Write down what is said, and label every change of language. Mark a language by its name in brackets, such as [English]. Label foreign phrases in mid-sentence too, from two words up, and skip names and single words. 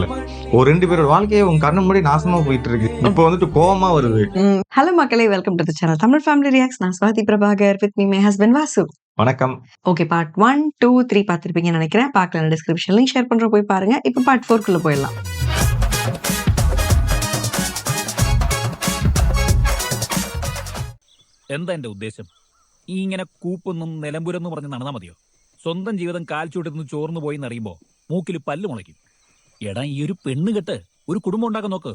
[Tamil] ஒரு 2 பேரோட வாழ்க்கையே உங்க கண்ணு முன்னாடி நாசமா போயிட்டு இருக்கு. இப்போ வந்துட்டு கோவமா வருது. ஹலோ மக்களே, [English] welcome to the channel [Tamil] தமிழ் ஃபேமிலி ரியாக்ட்ஸ். நான் ஸ்வாதி பிரபாகர், [English] with me my husband [Tamil] வாசு. வணக்கம். ஓகே, பார்ட் 1, 2, 3 பார்த்திருப்பீங்கன்னு நினைக்கிறேன். பார்க்கல [English] description link share [Tamil] பண்ற போய் பாருங்க. இப்போ பார்ட் 4 குள்ள போயிடலாம். [Malayalam] എന്താ എന്റെ ഉദ്ദേശം? ഈ ഇങ്ങനെ കൂപ്പൊന്നും നിലമ്പുരെന്ന് പറഞ്ഞ് നടന്നാൽ മതിയോ? സ്വന്തം ജീവിതം കാൽച്ചുവട്ടിൽ ചോർന്നു പോയി എന്നറിയുമ്പോ മൂക്കിൽ പല്ല് മുളയ്ക്കും. എടാ, ഈ ഒരു പെണ്ണ് കെട്ട് ഒരു കുടുംബം ഉണ്ടാക്കാൻ നോക്ക്.